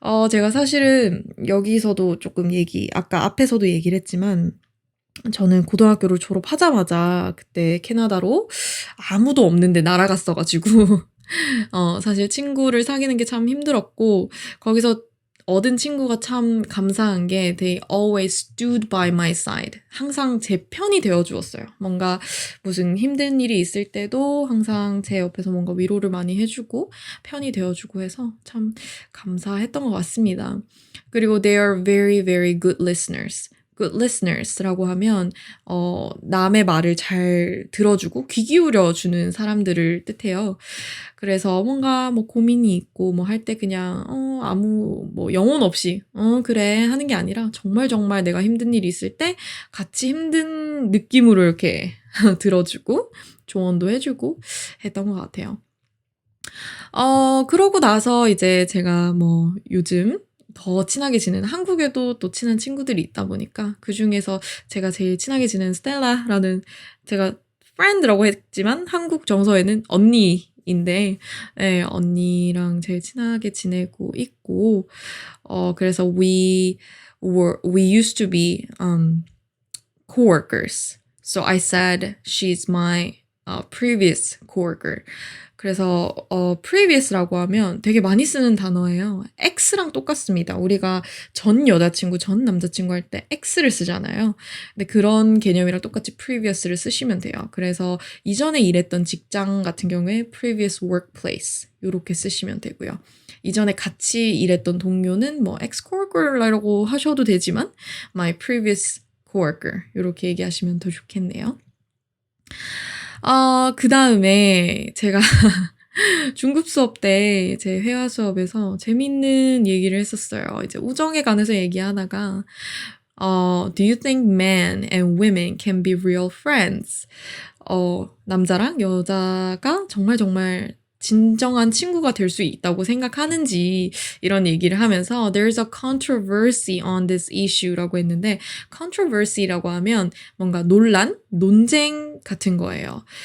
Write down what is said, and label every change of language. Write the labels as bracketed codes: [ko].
[ko] 제가 사실은 여기서도 조금 아까 앞에서도 얘기를 했지만, 저는 고등학교를 졸업하자마자 그때 캐나다로 아무도 없는데 날아갔어가지고, 사실 친구를 사귀는 게 참 힘들었고, 거기서 얻은 친구가 참 감사한 게 [en] they always stood by my side. [ko] 항상 제 편이 되어주었어요. 뭔가 무슨 힘든 일이 있을 때도 항상 제 옆에서 뭔가 위로를 많이 해주고 편이 되어주고 해서 참 감사했던 것 같습니다. [en] 그리고 they are very, very good listeners. good listeners [ko] 라고 하면 남의 말을 잘 들어주고 귀 기울여주는 사람들을 뜻해요. 그래서 뭔가 뭐 고민이 있고 뭐 할 때 그냥 아무 뭐 영혼 없이 그래 하는 게 아니라 정말 내가 힘든 일이 있을 때 같이 힘든 느낌으로 이렇게 들어주고 조언도 해주고 했던 것 같아요. 그러고 나서 이제 제가 뭐 요즘 더 친하게 지내는 한국에도 또 친한 친구들이 있다 보니까 그 중에서 제가 제일 친하게 지내는 스텔라라는 제가 friend라고 했지만 한국 정서에는 언니인데 언니랑 제일 친하게 지내고 있고 그래서 we [en] we used to be coworkers. So I said she's my previous coworker. [ko] 그래서 previous라고 하면 되게 많이 쓰는 단어예요. x랑 똑같습니다. 우리가 전 여자친구, 전 남자친구 할 때 x를 쓰잖아요. 근데 그런 개념이랑 똑같이 previous를 쓰시면 돼요. 그래서 이전에 일했던 직장 같은 경우에 previous workplace 이렇게 쓰시면 되고요. 이전에 같이 일했던 동료는 뭐 ex-coworker라고 하셔도 되지만 [en] my previous coworker [ko] 이렇게 얘기하시면 더 좋겠네요. 그 다음에 제가 중급 수업 때 제 회화 수업에서 재밌는 얘기를 했었어요. 이제 우정에 관해서 얘기하다가 [en] Do you think men and women can be real friends? [ko] 남자랑 여자가 정말 진정한 친구가 될 수 있다고 생각하는지 이런 얘기를 하면서 [en] There's a controversy on this issue [ko] 라고 했는데 controversy라고 하면 뭔가 논쟁 같은 거예요.